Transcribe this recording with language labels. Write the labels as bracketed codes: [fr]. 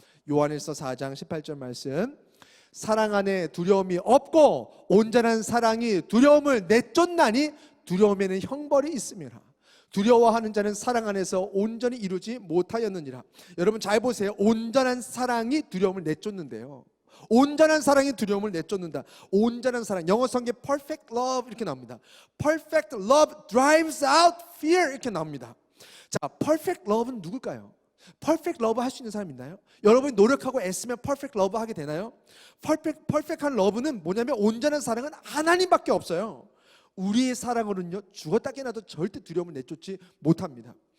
[ko] 요한일서 4장 18절 말씀, 사랑 안에 두려움이 없고 온전한 사랑이 두려움을 내쫓나니 두려움에는 형벌이 있음이라. 두려워하는 자는 사랑 안에서 온전히 이루지 못하였느니라. 여러분 잘 보세요. 온전한 사랑이 두려움을 내쫓는데요. 온전한 사랑이 두려움을 내쫓는다. 온전한 사랑, 영어 성경에 perfect love 이렇게 나옵니다. [en] perfect love drives out fear [ko] 이렇게 나옵니다. 자, perfect love는 누굴까요? 퍼펙트 러브 할 수 있는 사람 있나요? 여러분이 노력하고 애쓰면 퍼펙트 러브 하게 되나요? 퍼펙트한 러브는 뭐냐면 온전한 사랑은 하나님밖에 없어요. 우리의 사랑으로는요 죽었다 깨나도 절대 두려움을 내쫓지 못합니다.